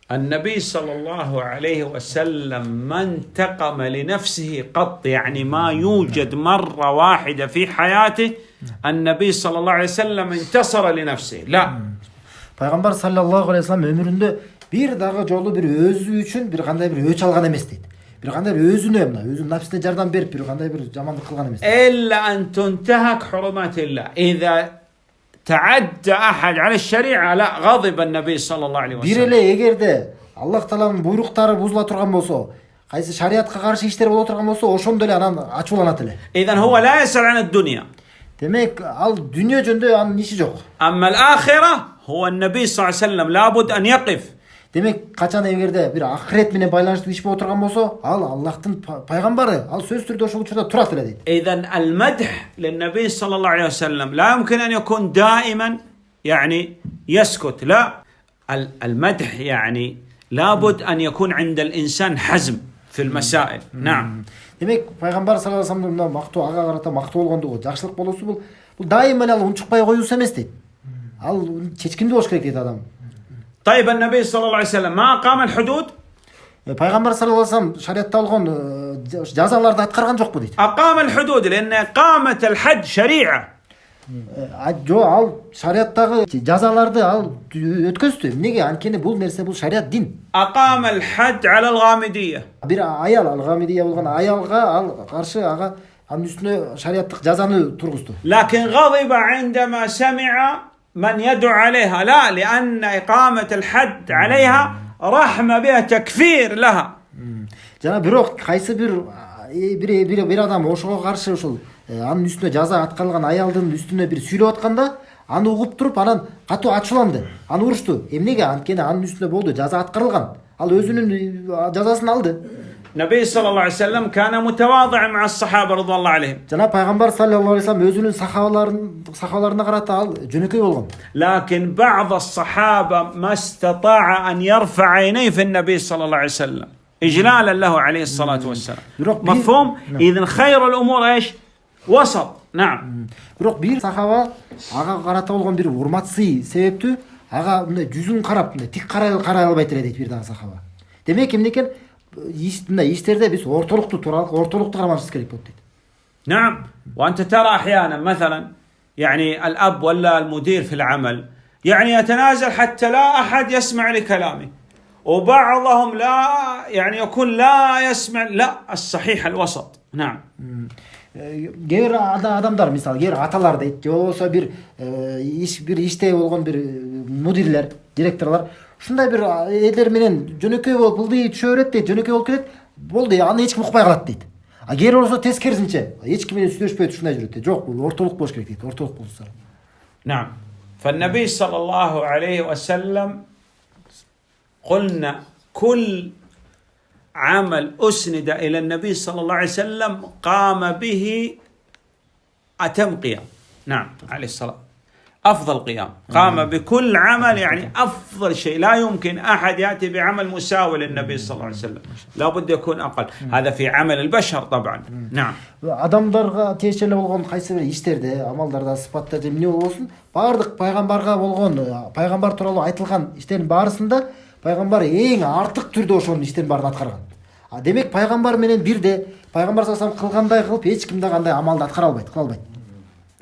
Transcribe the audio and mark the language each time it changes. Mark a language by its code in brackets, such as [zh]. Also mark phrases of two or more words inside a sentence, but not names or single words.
[ar] النبي صلى الله عليه وسلم ما انتقم لنفسه قط، يعني ما يوجد مرة واحدة في حياته النبي صلى الله عليه وسلم انتصر لنفسه. لا. [ky] Пайгамбар [ar] صلى الله عليه وسلم [ky] өмүрүндө бир дагы жолу бир өзү үчүн бир кандай бир өч алган эмес дейт. Бир кандай бир өзүнүн нафсине жардам берип бир кандай бир жамандык кылган эмес. [ar] إلا أن تنتهك حرمات الله. إذا تعدى أحد على الشريعة لا غضب النبي صلى الله عليه [ky] Бир [ar] وسلم. [ky] эле эгерде Аллах тааланын буйруктары бузула турган болсо, кайсы шариатка каршы иштер боло турган болсо, ошондо эле анан ачууланат эле. [ar] إذن هو لا يسأل عن الدنيا. [ky] Демек, ал дүнүйө жөнүндө анын иши жок. [ar] أما الآخرة هو النبي صلى الله عليه وسلم لابد أن يقف. [ky] Демек, качан эгерде бир ахирет менен байланыштуу иш боло турган болсо, ал Аллахтын пайгамбары, ал сөзсүз түрдө ошол учурда турат эле дейт. [ar] إذن المدح للنبي صلى الله عليه وسلم لا يمكن أن يكون دائما يعني يسكت. لا، المدح يعني لابد أن يكون عند الإنسان حزم في المسائل. نعم. [ky] Демек, пайгамбар [ar] صلى الله عليه وسلم [ky] мына мактоо, ага карата мактоо болгондугу, жакшылык болуусу бул дайыма эле унчукпай коюусу эмес дейт. Ал чечкиндүү болуш керек дейт адам. [ar] طيب النبي صلى الله عليه وسلم ما أقام الحدود؟ [ky] Пайгамбар [ar] صلى الله عليه وسلم [ky] шариатта болгон жазаларды аткарган жокпу дейт. [ar] أقام الحدود لأن إقامة الحد شريعة. [ky] Жо, ал шариаттагы жазаларды ал өткөздү. Эмнеге? Анткени бул нерсе бул шариат дин. [ar] أقام الحد على الغامدية. [ky] Бир аял, алгамидия болгон аялга ал каршы ага анын үстүнө шариаттык жазаны тургузду. [ar] لكن غضب عندما سمع من يدعو عليها. لا، لأن إقامة الحد عليها رحمة بها تكفير لها. [ky] Жана бирок кайсы бир адам ошого каршы ушул анын үстүнө жаза аткарылган аялдын үстүнө бир сүйлөп атканда, аны угуп туруп анан катуу ачууланды. Аны урушту. Эмнеге? Анткени анын үстүнө болду, жаза аткарылган. Ал өзүнүн жазасын алды. [ar] النبي صلى الله عليه وسلم كان متواضع مع الصحابة رضوان الله عليهم. [ky] Жана пайгамбар [ar] صلى الله عليه وسلم [ky] өзүнүн сахабаларына карата ал жөнөкөй болгон. [ar] لكن بعض الصحابة ما استطاع أن يرفع عينيه في النبي صلى الله عليه وسلم إجلالا له عليه الصلاة والسلام. مفهوم؟ إذن خير الأمور إيش؟ وسط. نعم. [ky] Бирок бир сахаба ага карата болгон бир урматсый себептүү ага мындай жүзүн карап мындай тик карай албайт эле дейт бир дагы сахаба. Демек эмне экен? иштерде биз ортолукту туралык, ортолукту кармашыбыз керек болот дейт. [ar] نعم. وأنت ترى أحيانا مثلا يعني الأب ولا المدير في العمل يعني يتنازل حتى لا أحد يسمع لكلامه، وبعضهم لا يعني يكون لا يسمع. لا، الصحيح الوسط. نعم. [ky] Кээ адамдар, мисалы, кээ аталар дейт, же болбосо бир иште болгон бир мудирлер, директорлор ушундай бир элдер менен жөнөкөй болуп ылдый түшө берет дейт, жөнөкөй болуп кетет. Болду, аны эч ким укпай калат дейт. А кээ болсо тескерисинче, эч ким менен сүйлөшпөй ушундай жүрөт дейт. Жок, бул ортолук болуш керек дейт, ортолук болсо. [ar] نعم. فالنبي صلى الله عليه وسلم قلنا كل عمل أسند إلى النبي صلى الله عليه وسلم قام به أتم قيام. نعم، عليه الصلاة أفضل قيام، قام بكل عمل، يعني أفضل شيء. لا يمكن أحد يأتي بعمل مساوي للنبي صلى الله عليه وسلم، لا بد يكون أقل. هذا في عمل البشر طبعا. نعم. [ky] Адамдарга тиешелүү болгон кайсы бир иштерде, амалдарда, сыпаттарда эмне болбосун, баардык пайгамбарга болгон, пайгамбар тууралуу айтылган иштердин баарысында пайгамбар эң артык түрдө ошонун иштерин баарын аткарган. Демек пайгамбар менен бирде пайгамбар [ar] صلى الله عليه وسلم [ky] кылгандай кылып эч ким да кандай амалды аткара албайт, кыла албайт.